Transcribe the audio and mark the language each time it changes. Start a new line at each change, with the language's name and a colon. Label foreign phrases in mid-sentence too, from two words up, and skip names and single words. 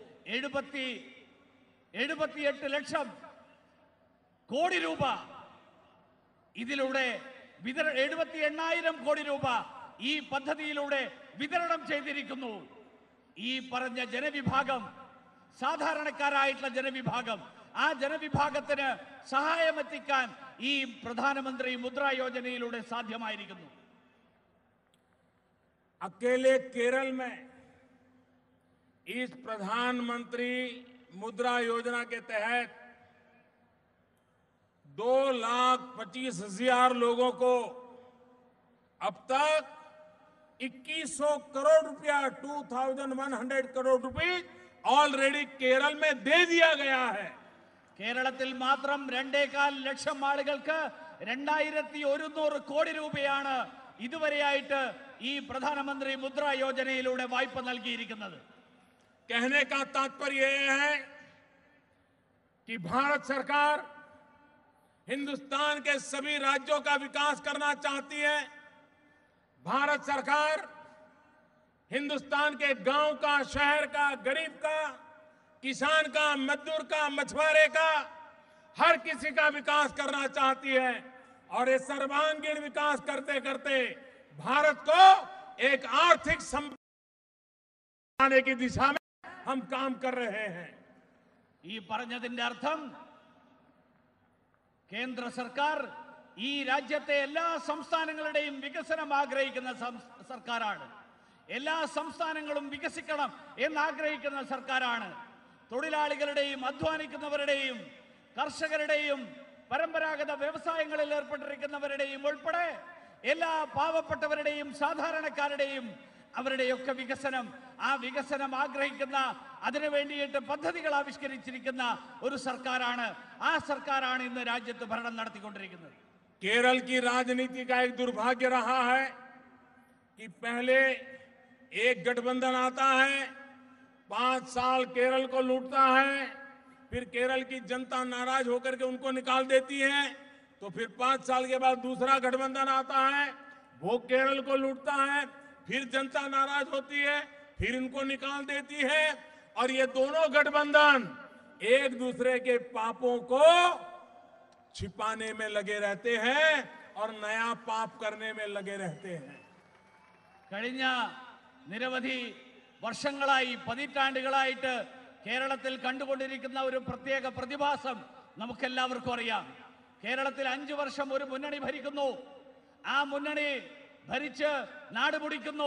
Malayalam: 78 ലക്ഷം കോടി രൂപ ഇതിലൂടെ 78,000 കോടി രൂപ ഈ പദ്ധതിയിലൂടെ വിതരണം ചെയ്തിരിക്കുന്നു. ഈ പറഞ്ഞ ജനവിഭാഗം, സാധാരണക്കാരായിട്ടുള്ള ജനവിഭാഗം, ആ ജനവിഭാഗത്തിന് സഹായമെത്തിക്കാൻ ഈ പ്രധാനമന്ത്രി മുദ്രാ യോജനയിലൂടെ സാധ്യമായിരിക്കുന്നു.
Hindi: अकेले केरल में इस प्रधानमंत्री मुद्रा योजना के तहत 2,25,000 लोगों को अब तक 2100 करोड़ रुपया 2,100 करोड़ रुपए ऑलरेडी केरल में दे दिया गया है।
Malayalam: കേരളത്തിൽ മാത്രം 2.25 ലക്ഷം ആളുകൾക്ക് 2,100 കോടി രൂപയാണ് ഇതുവരെയായിട്ട് ഈ പ്രധാനമന്ത്രി മുദ്രാ യോജനയിലൂടെ വായ്പ നൽകിയിരിക്കുന്നത്.
Hindi: कहने का तात्पर्य यह है कि भारत सरकार हिंदुस्तान के सभी राज्यों का विकास करना चाहती है। भारत सरकार हिंदुस्तान के गांव का, शहर का, गरीब का, किसान का, मजदूर का, मछुआरे का, हर किसी का विकास करना चाहती है। और ये सर्वांगीण विकास करते करते भारत को एक आर्थिक बनाने की दिशा में हम काम कर रहे हैं।
Malayalam: ഈ പറഞ്ഞതിന്റെ അർത്ഥം കേന്ദ്ര സർക്കാർ ഈ രാജ്യത്തെ എല്ലാ സംസ്ഥാനങ്ങളുടെയും വികസനം ആഗ്രഹിക്കുന്ന സർക്കാരാണ്. എല്ലാ സംസ്ഥാനങ്ങളും വികസിക്കണം എന്നാഗ്രഹിക്കുന്ന സർക്കാരാണ്. തൊഴിലാളികളുടെയും അധ്വാനിക്കുന്നവരുടെയും കർഷകരുടെയും പരമ്പരാഗത വ്യവസായങ്ങളിൽ ഏർപ്പെട്ടിരിക്കുന്നവരുടെയും ഉൾപ്പെടെ എല്ലാ പാവപ്പെട്ടവരുടെയും സാധാരണക്കാരുടെയും അവരുടെയൊക്കെ വികസനം, ആ വികസനം ആഗ്രഹിക്കുന്ന, അതിനു വേണ്ടിയിട്ട് പദ്ധതികൾ ആവിഷ്കരിച്ചിരിക്കുന്ന ഒരു സർക്കാരാണ്. ആ സർക്കാരാണ് ഇന്ന് രാജ്യത്ത് ഭരണം നടത്തിക്കൊണ്ടിരിക്കുന്നത്.
Hindi: केरल की राजनीति का एक दुर्भाग्य रहा है कि पहले एक गठबंधन आता है, 5 साल केरल को लूटता है, फिर केरल की जनता नाराज होकर के उनको निकाल देती है, तो फिर 5 साल के बाद दूसरा गठबंधन आता है, वो केरल को लूटता है, फिर जनता नाराज होती है, फिर इनको निकाल देती है, और ये दोनों गठबंधन एक दूसरे के पापों को छिपाने में लगे रहते हैं और नया पाप करने में लगे रहते हैं.
Malayalam: കഴിഞ്ഞ നിരവധി വർഷങ്ങളായി, പതിറ്റാണ്ടുകളായിട്ട് കേരളത്തിൽ കണ്ടുകൊണ്ടിരിക്കുന്ന ഒരു പ്രത്യേക പ്രതിഭാസം നമുക്കെല്ലാവർക്കും അറിയാം. കേരളത്തിൽ 5 വർഷം ഒരു മുന്നണി ഭരിക്കുന്നു. ആ മുന്നണി ഭരിച്ച് നാട് മുടിക്കുന്നു.